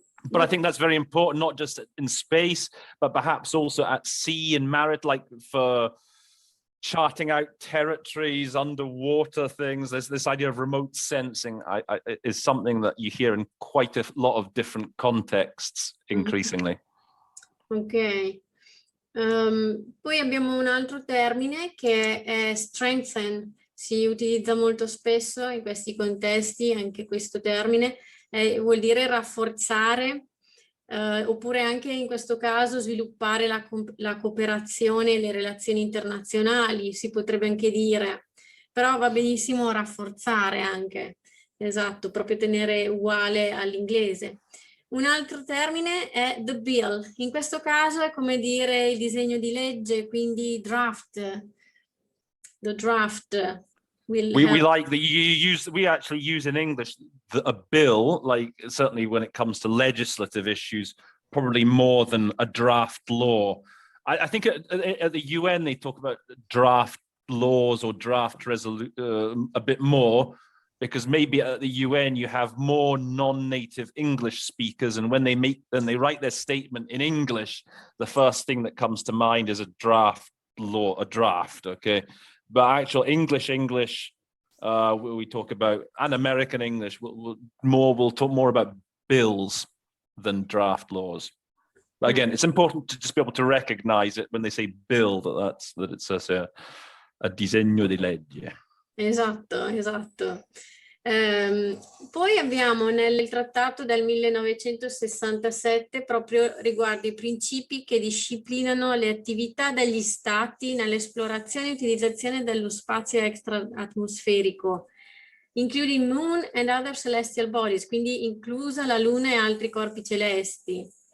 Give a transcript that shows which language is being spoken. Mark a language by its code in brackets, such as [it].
[en] But I think that's very important, not just in space, but perhaps also at sea and maritime, like for charting out territories, underwater things. There's this idea of remote sensing is something that you hear in quite a lot of different contexts increasingly. Ok. [it] Poi abbiamo un altro termine che è strengthen. Si utilizza molto spesso in questi contesti, anche questo termine. Vuol dire rafforzare, oppure anche in questo caso sviluppare la cooperazione e le relazioni internazionali, si potrebbe anche dire, però va benissimo rafforzare anche, esatto, proprio tenere uguale all'inglese. Un altro termine è the bill, in questo caso è come dire il disegno di legge, quindi draft, the draft. [en] We like that we actually use in English a bill, like certainly when it comes to legislative issues, probably more than a draft law. I think at the UN they talk about draft laws or draft a bit more, because maybe at the UN you have more non-native English speakers, and when they write their statement in English, the first thing that comes to mind is a draft law, a draft, okay? But actual English, we talk about, and American English, we'll talk more about bills than draft laws. But again, it's important to just be able to recognize it when they say bill, that it's a disegno di legge. [it] Esatto, esatto. Poi abbiamo nel trattato del 1967 proprio riguardo i principi che disciplinano le attività degli stati nell'esplorazione e utilizzazione dello spazio extra-atmosferico, [en] including moon and other celestial bodies, [it] quindi inclusa la Luna e altri corpi celesti.